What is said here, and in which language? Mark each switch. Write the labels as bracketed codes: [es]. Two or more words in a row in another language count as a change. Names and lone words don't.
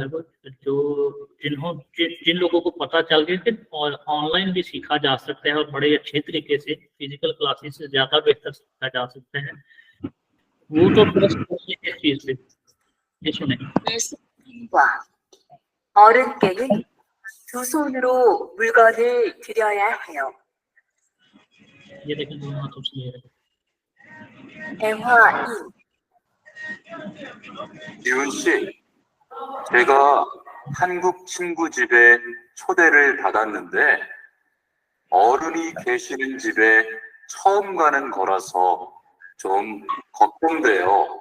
[hi] वो, जो जिन लोगों को पता चल गया कि और ऑनलाइन भी सीखा जा सकता है और बड़े अच्छे तरीके से [en] physical classes [hi] से ज्यादा बेहतर सीखा जा सकता है, वो तो ट्रस्ट करते हैं इस चीज पे। ये सुने, [ko] 어른께는 두 손으로 물건을 들여야 해요. [hi] ये देखें दोनों हाथों से ले रहे हैं। [ko] 대화 2. 지훈 씨, 제가 한국 친구 집에 초대를 받았는데 어른이 계시는 집에 처음 가는 거라서 좀 걱정돼요.